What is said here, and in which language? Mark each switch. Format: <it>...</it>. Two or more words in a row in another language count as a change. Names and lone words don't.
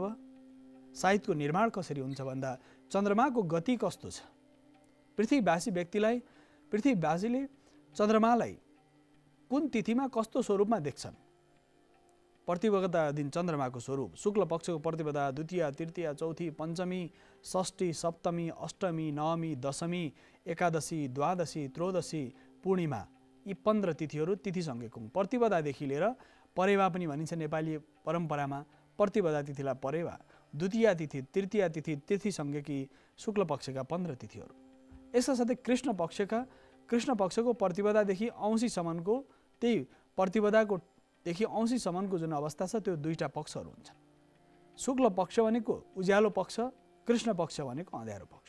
<ne>साइतको निर्माण कसरी हुन्छ भन्दा चन्द्रमाको गति कस्तो छ, पृथ्वीवासीले चन्द्रमालाई कुन तिथिमा कस्तो स्वरूपमा देख्छन्। प्रतिपदा दिन चन्द्रमाको स्वरूप, शुक्ल पक्षको प्रतिपदा, द्वितीया, तृतीया, चौथी, पञ्चमी, षष्ठी, सप्तमी, अष्टमी, नवमी, दशमी, एकादशी, द्वादशी, त्रयोदशी, पूर्णिमा, यी 15 तिथिहरू तिथिसँगैको। प्रतिपदादेखि लिएर परेवा पनि भनिन्छ नेपाली परम्परामा। प्रतिपदा तिथिलाई परेवा, द्वितीया तिथि, तृतीया तिथि, तिथिसँगैकी शुक्ल पक्षका 15 तिथिहरू। यसका साथै कृष्ण पक्षको प्रतिपदादेखि औँसीसम्मको, त्यही प्रतिपदादेखि औँसीसम्मको जुन अवस्था छ, त्यो दुईटा पक्षहरू हुन्छन्। शुक्ल पक्ष भनेको उज्यालो पक्ष, कृष्ण पक्ष भनेको अँध्यारो पक्ष।</ne>